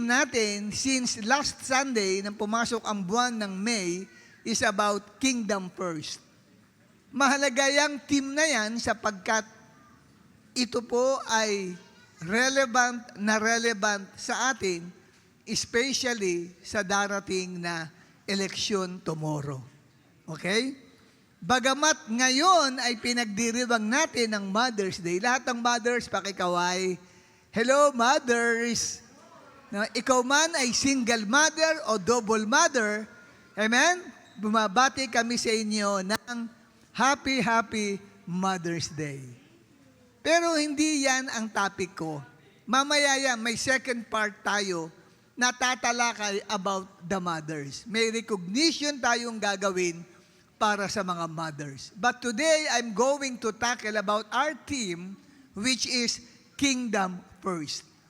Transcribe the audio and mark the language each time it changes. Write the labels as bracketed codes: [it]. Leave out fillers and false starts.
[en] natin since last Sunday [tl] nang pumasok ang buwan ng [en] May is about Kingdom First. [tl] Mahalaga yung theme na yan sapagkat ito po ay relevant sa atin, especially sa darating na eleksyon tomorrow. Okay? Bagamat ngayon ay pinagdiriwang natin ng Mother's Day. Lahat ng mothers, pakikaway. Hello, mothers! Na ikaw man ay single mother o double mother, amen? Bumabati kami sa inyo ng Happy Mother's Day. Pero hindi yan ang topic ko. Mamaya yan, may second part tayo na tatalakay about the mothers. May recognition tayong gagawin para sa mga mothers. [en] But today, I'm going to tackle about our theme, which is Kingdom First.